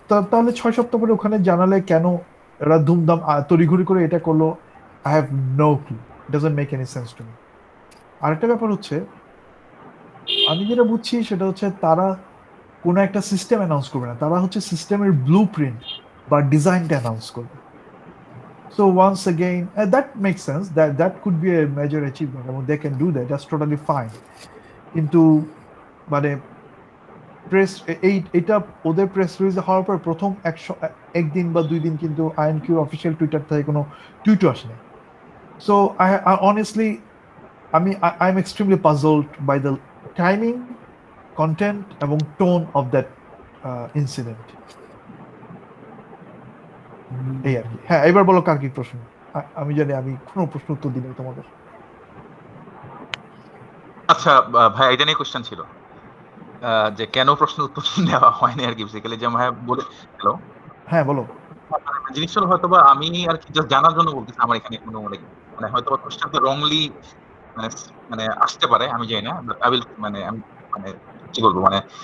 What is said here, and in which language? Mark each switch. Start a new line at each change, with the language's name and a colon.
Bangla: তাহলে 6 সপ্তাহ পরে ওখানে জানালে কেন এরা ধুমধাম তড়িঘড়ি করে এটা করলো?
English: I have no clue, doesn't make any sense to me.
Bangla: আরেকটা ব্যাপার হচ্ছে আমি যেটা বুঝছি সেটা হচ্ছে তারা কোনো একটা সিস্টেম অ্যানাউন্স করবে না, তারা হচ্ছে সিস্টেমের ব্লু প্রিন্ট বা ডিজাইনটা অ্যানাউন্স করবে।
English: So once again, that makes sense. That could be a major achievement. I mean, they can do that. That's totally fine.
Bangla: কিন্তু মানে প্রেস এটা ওদের প্রেস রিলিজ হওয়ার পর প্রথম একদিন বা 2 দিন কিন্তু আইএনকিউ অফিসিয়াল টুইটার থেকে কোনো টুইটও আসেনি।
English: So I honestly, I am extremely puzzled by the timing, content এবং tone of that incident.
Bangla: এই আর কি। হ্যাঁ, এবার বলো কার কি প্রশ্ন। আমি জানি আমি কোনো প্রশ্ন উত্তর দিই নাই তোমাদের। আচ্ছা ভাই, এটা নিয়ে কোশ্চেন ছিল যে কেন প্রশ্ন উত্তর দেওয়া হয়নি আর কি, বেসিক্যালি যে ভাই বলে। হ্যালো, হ্যাঁ বলো। জিনিসটা হয়তো বা আমি আর কি জাস্ট জানার জন্য বলতেছি, আমার এখানে কোনো মানে হয়তো বা কোশ্চেনটা রংলি মানে আসতে পারে, আমি জানি না। বাট আই উইল মানে আমি মানে কি বলবো, মানে